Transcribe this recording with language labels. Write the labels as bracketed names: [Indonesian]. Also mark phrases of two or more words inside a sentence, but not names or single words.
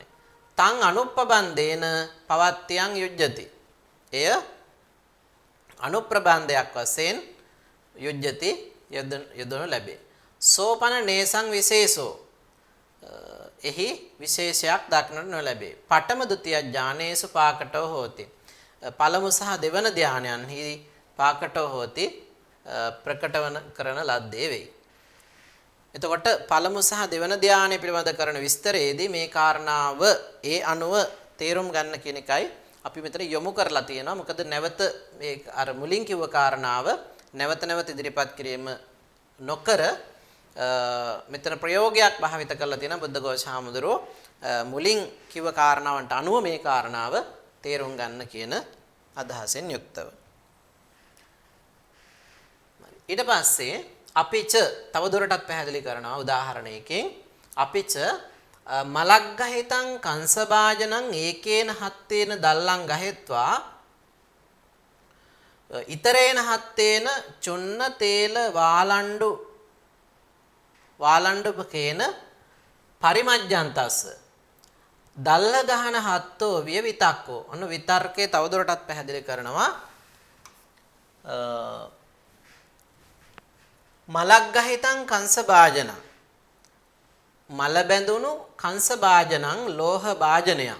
[Pali] තං අනුප්පබන්දේන පවත්තියං යුජ්ජති. [Sinhala] එය අනුප්‍රබන්ධයක් වශයෙන් යුජ්ජති යොදනු ලැබේ. [Pali] සෝපන නේසං විශේෂෝ. [Sinhala] එහි විශේෂයක් දක්නට නොලැබේ. [Pali] පඨම ဒ ුතිය ඥානේසු පාකටෝ හෝති. [Sinhala] පළමු සහ දෙවන ධානයන්හි [Pali] පාකටෝ හෝති [Sinhala] ප්‍රකටවන කරන ලද්දේ වෙයි. එතකොට පළමු සහ දෙවන ධානය පිළිබඳ කරන විස්තරයේදී මේ කාරණාව ඒ අනුව තේරුම් ගන්න කියන එකයි අපි මෙතන යොමු කරලා තියෙනවා. මොකද නැවත මේ අර මුලින් කිව්ව කාරණාව නැවත නැවත ඉදිරිපත් කිරීම නොකර මෙතන ප්‍රයෝගයක් භාවිත කරලා තියෙනවා බුද්ධඝෝෂ හාමුදුරුවෝ මුලින් කිව්ව කාරණාවන්ට අනුව මේ කාරණාව තේරුම් ගන්න කියන අදහසෙන් යුක්තව. ඊට පස්සේ අපිච තවදුරටත් පැහැදිලි කරනවා උදාහරණයකින් [Pali] අපිච මලග්ගහිතං කංසභාජනං ඒකේන හත්තේන දල්ලං ගහෙත්වා ඉතරේන හත්තේන චුන්න තේල වාලණ්ඩුපකේන පරිමජ්ජන්තස්ස දල්ල ගහන හත්තෝ විය විතක්කෝ. [Sinhala] ඔන්න විතර්කයේ තවදුරටත් පැහැදිලි කරනවා [Pali] මලග්ගහිතං කංසභාජනං [Sinhala] මල බැඳුණු කංස භාජනං ලෝහ භාජනයක්.